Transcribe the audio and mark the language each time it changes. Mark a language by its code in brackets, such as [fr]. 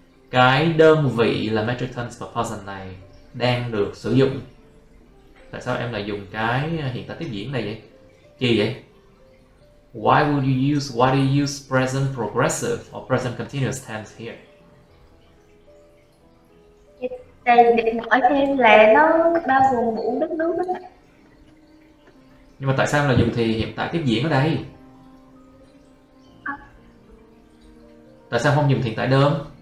[vi] Cái đơn vị là metric tons per person này đang được sử dụng. Tại sao em lại dùng cái hiện tại tiếp diễn này vậy? Chi vậy? [en] Why do you use present progressive or present continuous tense here? [vi] Thầy định hỏi thêm là nó bao gồm 4 đất nước đó. Nhưng mà tại sao em lại dùng thì hiện tại tiếp diễn ở đây? Tại sao không dùng hiện tại đơn?